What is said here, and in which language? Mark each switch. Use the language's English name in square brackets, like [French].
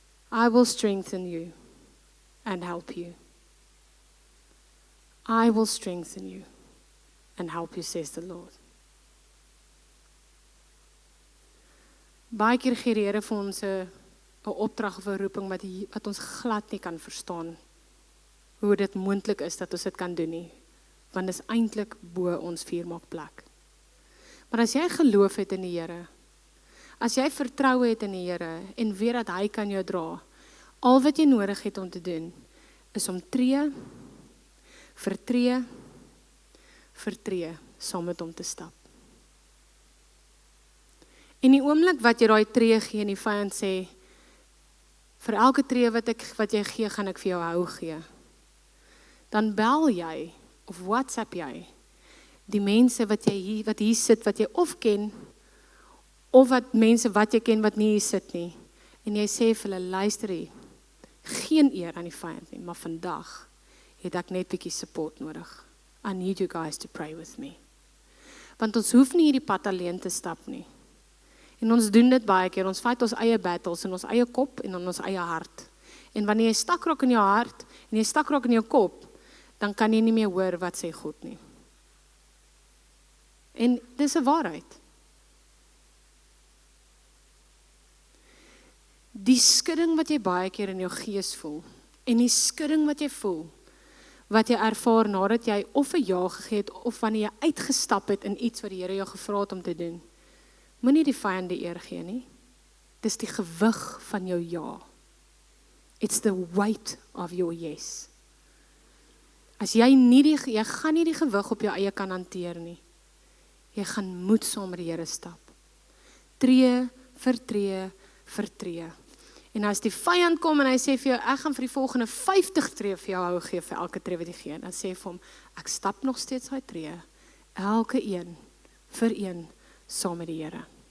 [English] I will strengthen you and help you. I will strengthen you and help you, says the Lord. [Afrikaans] Baie keer gee die Here vir ons 'n opdrag of 'n roeping wat ons glad nie kan verstaan hoe dit moontlik is dat ons dit kan doen nie, want dit is eintlik bo ons vuurmaakplek. Maar as jy geloof het in die Here, as jy vertroue het in die Here en weet dat hy kan jou dra, al wat jy nodig het om te doen is om tree vir tree saam met hom te stap. En die oomblik wat jy daai tree gee en die vyand sê, vir elke tree wat jy gee, gaan ek vir jou hou gee. Dan bel jy of WhatsApp jy die mense wat hier sit, wat jy of ken, of wat mense wat jy ken wat nie hier sit nie. En jy sê vir hulle, luister hier, geen eer aan die vyand nie, maar vandag het ek net bietjie support nodig. [English] I need you guys to pray with me. [Afrikaans] Want ons hoef nie hierdie pad alleen te stap nie. En ons doen dit baie keer, ons fight ons eie battles in ons eie kop en in ons eie hart. En wanneer jy stak raak in jou hart en jy stak raak in jou kop, dan kan jy nie meer hoor wat sê God nie. En dis 'n waarheid. Die skudding wat jy baie keer in jou gees voel, en die skudding wat jy voel, wat jy ervaar nadat jy of 'n ja gegee het, of wanneer jy uitgestap het in iets wat die Here jou gevra het om te doen, moenie die vyand die eer gee nie. Dis die gewig van jou ja. [English] It's the weight of your yes. [Afrikaans] As jy gaan nie die gewig op jou eie kan hanteer nie. Jy gaan moet saam met die Here stap. Tree vir tree vir tree. En as die vyand kom en hy sê vir jou, ek gaan vir die volgende 50 tree vir jou hou gee vir elke tree wat jy gee, dan sê vir hom, ek stap nog steeds daai tree, elke een vir een saam met die Here.